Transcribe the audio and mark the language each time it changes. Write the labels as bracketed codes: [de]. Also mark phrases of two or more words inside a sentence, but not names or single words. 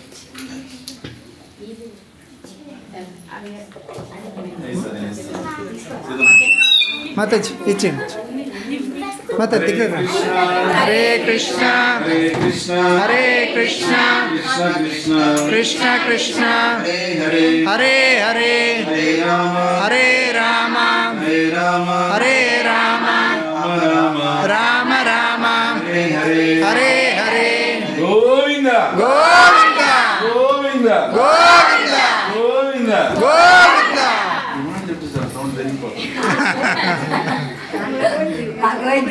[te] మాతాజీ ఇచ్చింది. మాత దగ్గర హరే కృష్ణ హరే కృష్ణ హరే కృష్ణ కృష్ణ కృష్ణ కృష్ణ కృష్ణ హరే హరే హరే హరే హరే రామ హరే రామ హరే రామ హరే రామ రామ రామ రామ రామ హరే హరే హరే హరే గోవింద గోవింద గోవింద గోవింద గోవింద గోవింద. చెప్తాను సౌండ్ జరిగిపోతుంది